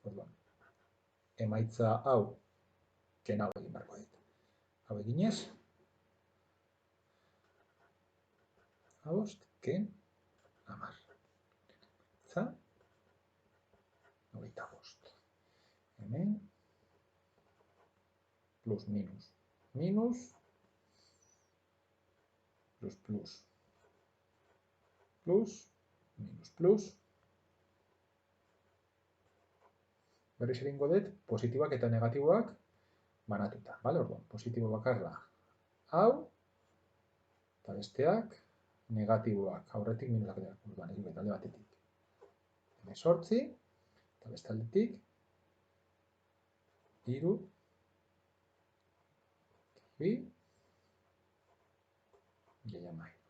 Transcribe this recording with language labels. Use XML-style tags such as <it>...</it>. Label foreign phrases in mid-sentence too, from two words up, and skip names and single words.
<eu>Orduan, emaitza hau, ken hau egin beharko dut. Hau eginez, 5, ken 10. Emaitza, 25. Hemen,</eu> <en>plus, minus. Minus, plus, plus. Plus, minus, plus.</en> <eu>Berriz egingo dut, positibak eta negatiboak banatuta. Bale, orduan, positibo bakarra hau, eta besteak negatiboak, aurretik minusak dira, orduan hiru eta alde batetik. 18, eta beste aldetik 3, 2, gehi 10.</eu>